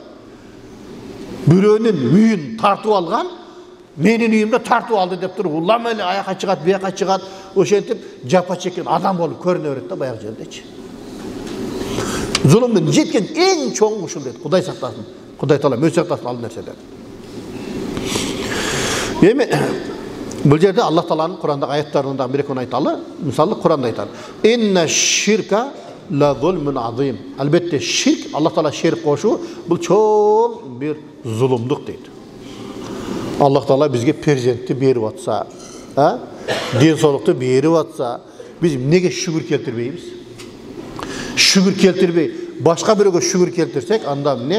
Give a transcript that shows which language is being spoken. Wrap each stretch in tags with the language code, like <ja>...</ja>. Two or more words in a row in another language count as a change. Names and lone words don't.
<ky>Бирөөнүн үйүн тартып алган, менин үйүмдө тартып алды деп туруп, улам эле аяка чыгат, бияка чыгат, ошентип жапа чеккен адам болуп көрүнө берет да баягы жердечи. Зулумдун жеткен эң чоң ушул дейт. Кудай сактасын. Кудай Таала өзү сактасын ал нерседен. Эми бул жерде Аллах Тааланын Курандагы аяттарынан бир экөөнү айталы. Мисалы Куранда айтат:</ky> <ar>"إن الشرك لظلم عظيم."</ar> <ky>Албетте ширк, Аллах Таала шерик кошуу бул чоң бир зулумдук дейт. Аллах Таала бизге перзентти берип атса, ден соолукту берип атса, биз эмнеге шүгүр келтирбейбиз? Шүгүр келтирбей, башка бирөөгө шүгүр келтирсек, анда эмне?</ky>